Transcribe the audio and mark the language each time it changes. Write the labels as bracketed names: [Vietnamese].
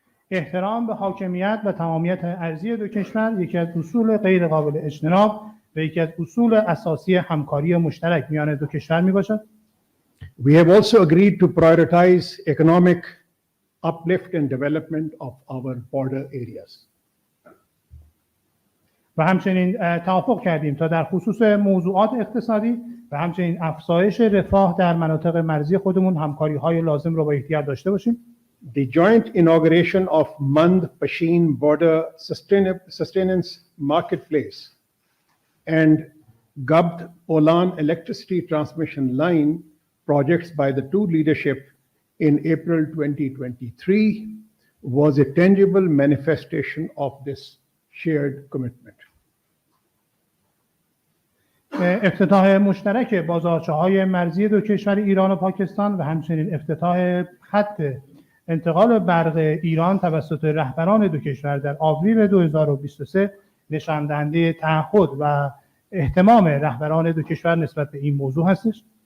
[Persian] احترام به حاکمیت و تمامیت ارضی دو کشور یکی از اصول غیر قابل اجتناب و یکی از اصول اساسی همکاری مشترک میان دو کشور می باشد. [English] We have also agreed to prioritize economic uplift and development of our border areas. [Persian] و همچنین توافق کردیم تا در خصوص موضوعات اقتصادی و همچنین افزایش رفاه در مناطق مرزی خودمون همکاری‌های لازم رو با یکدیگر داشته باشیم. [English] The joint inauguration of Mand-Pashin Border Sustenance Marketplace and Gabd-Olan electricity transmission line projects by the two leadership in April 2023 was a tangible manifestation of this shared commitment. [Persian] افتتاح مشترک بازارچه‌های مرزی دو کشور ایران و پاکستان و همچنین افتتاح خط انتقال برق ایران توسط رهبران دو کشور در آوریل 2023 نشان دهنده تعهد و اهتمام رهبران دو کشور نسبت به این موضوع هستش.